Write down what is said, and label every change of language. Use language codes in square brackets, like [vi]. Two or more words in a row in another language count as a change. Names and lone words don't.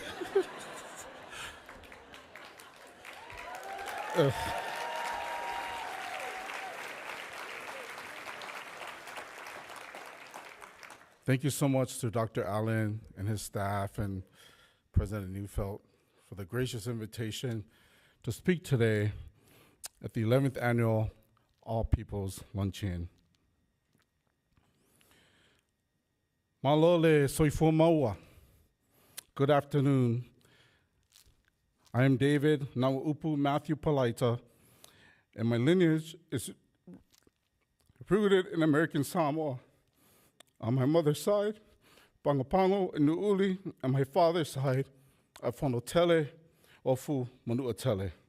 [en] Thank you so much to Dr. Allen and his staff and President Neufeld for the gracious invitation to speak today at the 11th Annual All Peoples Luncheon. [sm] Malole soifo maua. [en] Good afternoon. I am David Ngaupu Matthew Palaita, and my lineage is rooted in American Samoa. On my mother's side, Pangapango and Nu'uli, and my father's side, Afonotele, Ofu Manuatele.